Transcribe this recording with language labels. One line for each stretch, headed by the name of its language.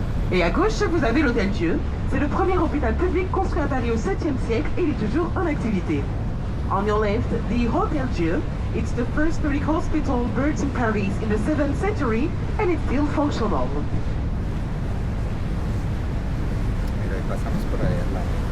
French: Et à gauche, vous avez l'Hôtel Dieu. C'est le premier hôpital public construit à Paris au 7e siècle et il est toujours en activité.
English: On your left, the Hotel Dieu. It's the first public hospital built in Paris in the 7th century and it's still functional.
Spanish: Mira, pasamos por ahí al lado.